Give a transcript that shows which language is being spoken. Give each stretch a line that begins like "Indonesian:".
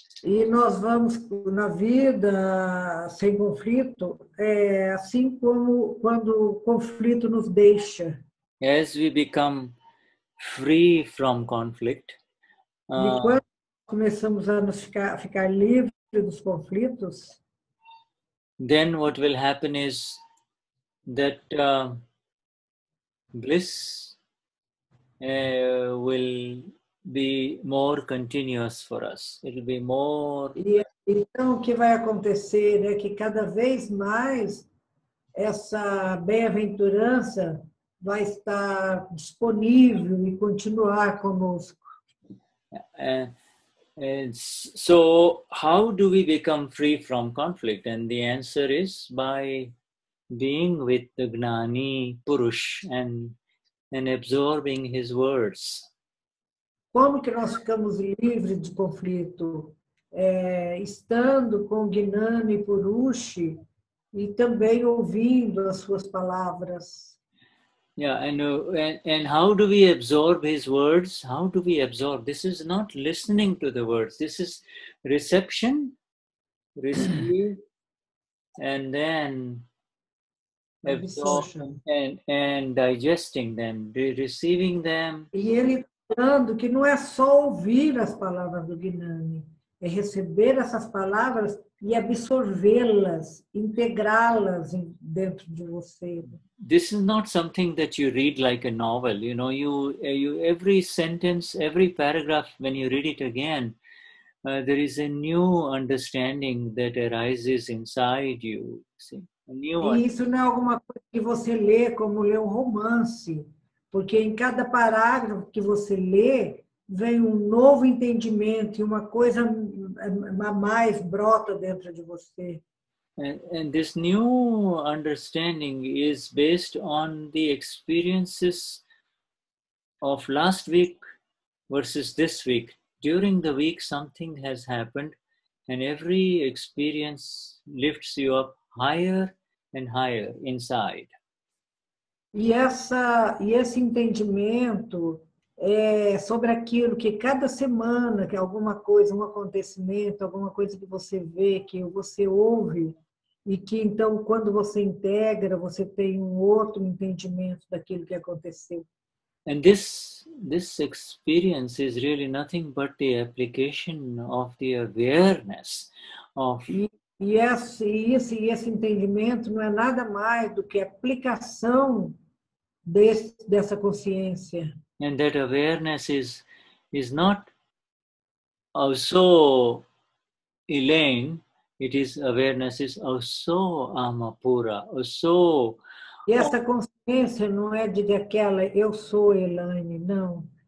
Portuguese: E nós vamos na vida sem conflito, assim como quando o conflito nos deixa.
English: As we become free from conflict.
Portuguese: E quando começamos a nos ficar livres dos conflitos,
English: then what will happen is that bliss will be more continuous for us. It will be more.
Portuguese: E então o que vai acontecer é que cada vez mais essa bem-aventurança vai estar disponível e continuar conosco.
English: And so how do we become free from conflict? And the answer is by being with the Gnani Purush and absorbing his words.
Portuguese: Como que nós ficamos livres de conflito? Estando com Gnani Purush e também ouvindo as suas palavras.
English: Yeah, and how do we absorb his words? How do we absorb? This is not listening to the words. This is reception, receive, and then absorb and digesting them, receiving them.
Portuguese: E ele falando que não é só ouvir as palavras do Gnani, é receber essas palavras e absorvê-las, integrá-las dentro de você.
English: This is not something that you read like a novel. You know, you every sentence, every paragraph, when you read it again, there is a new understanding that arises inside you. See, a new one.
Portuguese: E isso não é alguma coisa que você lê como ler um romance, porque em cada parágrafo que você lê, vem um novo entendimento e uma coisa a mais brota dentro de você.
English: And this new understanding is based on the experiences of last week versus this week. During the week, something has happened, and every experience lifts you up higher and higher inside.
Portuguese: E esse entendimento é sobre aquilo que cada semana, que alguma coisa, um acontecimento, alguma coisa que você vê, que você ouve, e que então quando você integra, você tem um outro entendimento daquilo que aconteceu.
English: And this experience is really nothing but the application of the awareness of.
Portuguese: E esse entendimento não é nada mais do que a aplicação dessa consciência.
English: And that awareness is not also Elaine, it is awareness is also Amapura, also.
Portuguese: E essa consciência não é de aquela eu sou Elaine, não.